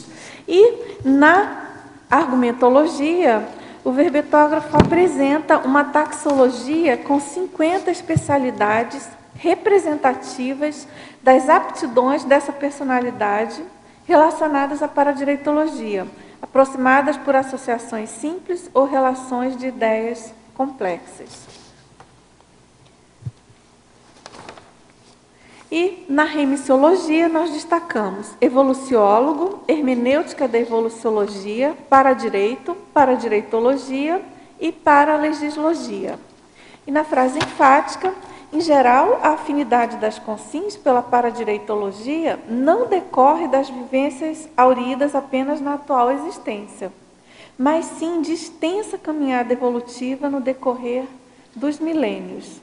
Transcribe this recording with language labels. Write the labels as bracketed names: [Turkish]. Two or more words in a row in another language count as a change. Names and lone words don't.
[Portuguese] E na argumentologia, o verbetógrafo apresenta uma taxologia com 50 especialidades representativas das aptidões dessa personalidade relacionadas à paradireitologia, aproximadas por associações simples ou relações de ideias complexas. E na remissiologia nós destacamos evoluciólogo, hermenêutica da evoluciologia, paradireito, paradireitologia e paralegislogia. E na frase enfática, em geral, a afinidade das consins pela paradireitologia não decorre das vivências auridas apenas na atual existência, mas sim de extensa caminhada evolutiva no decorrer dos milênios.